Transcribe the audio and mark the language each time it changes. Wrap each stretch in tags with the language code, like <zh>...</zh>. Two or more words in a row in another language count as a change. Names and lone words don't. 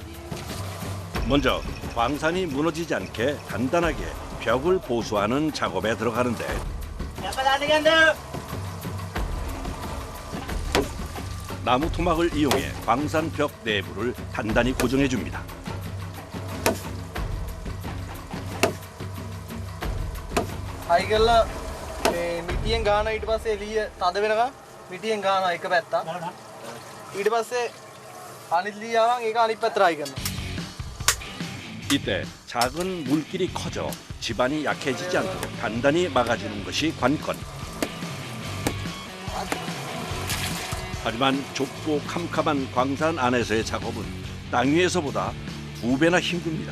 <ko>먼저 광산이 무너지지 않게 단단하게 벽을 보수하는 작업에 들어가는데 나무 토막을 이용해 광산 벽 내부를 단단히 고정해 줍니다.</ko> <si>අයිගල්ලා මේ මිටියෙන් ගාන ඊට පස්සේ එළිය තද වෙනකන් මිටියෙන් ගානවා එක පැත්තක්. ඊට පස්සේ අනිත් ලියාවන් ඒක අනිත් පැත්තට ආයි කරනවා.</si> <ko>이때 작은 물길이 커져 집안이 약해지지 않도록 단단히 막아주는 것이 관건. 하지만 좁고 캄캄한 광산 안에서의 작업은 땅 위에서보다 2배나 힘듭니다.</ko>